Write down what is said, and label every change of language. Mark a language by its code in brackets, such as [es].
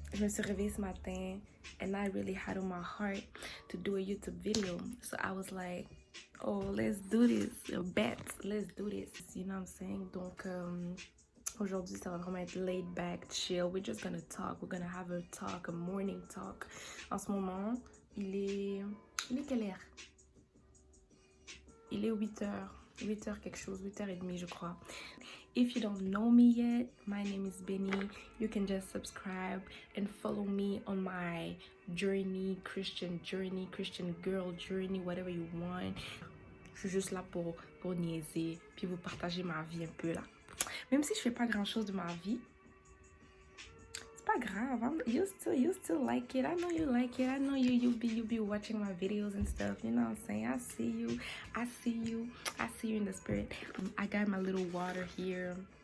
[fr] Je me suis réveillée ce matin [en] and I really had on my heart to do a YouTube video, so I was like, oh, let's do this, let's do this, you know what I'm saying? [fr] Donc aujourd'hui, ça va vraiment être [en] laid back, [fr] chill. [en] We're just gonna talk. We're gonna have a talk, a morning talk. [fr] En ce moment, il est quelle heure? Il est 8h quelque chose, 8h30 je crois. [en] If you don't know me yet, my name is Benny. You can just subscribe and follow me on my journey, Christian girl journey, whatever you want. [fr] Je suis juste là pour niaiser, puis vous partager ma vie un peu là. Même si je fais pas grand chose de ma vie, c'est pas grave. [en] You still like it. I know you like it. I know you be watching my videos and stuff. You know what I'm saying? I see you in the spirit. I got my little water here.